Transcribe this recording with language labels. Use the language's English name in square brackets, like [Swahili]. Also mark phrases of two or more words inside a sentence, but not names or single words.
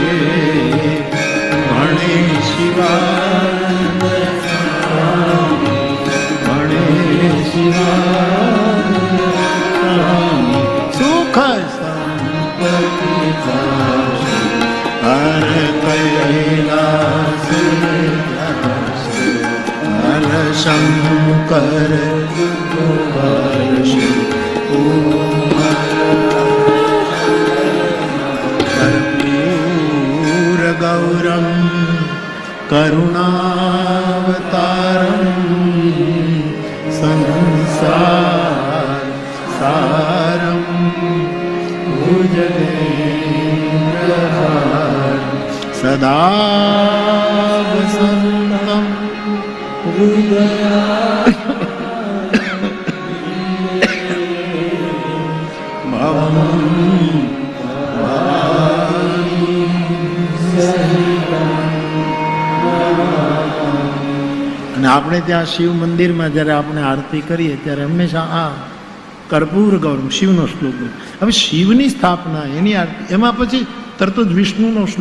[Gujarati] ભણે શિવા સુખ સંપત્તિ હર કૈલાસ [Sanskrit] काल शंकर कर्पूर गौरम करुणावतारम संसार सारम भुजगेन्द्रहार सदा वसन्तं हृदया भवं [Gujarati] અને આપણે ત્યાં શિવ મંદિરમાં જ્યારે આપણે આરતી કરીએ ત્યારે હંમેશા આ [Sanskrit] કર્પૂર ગૌરમ [Gujarati] શિવનો શ્લોક. હવે શિવની સ્થાપના એની આરતી, એમાં પછી તરત જ વિષ્ણુનો શ્લોક.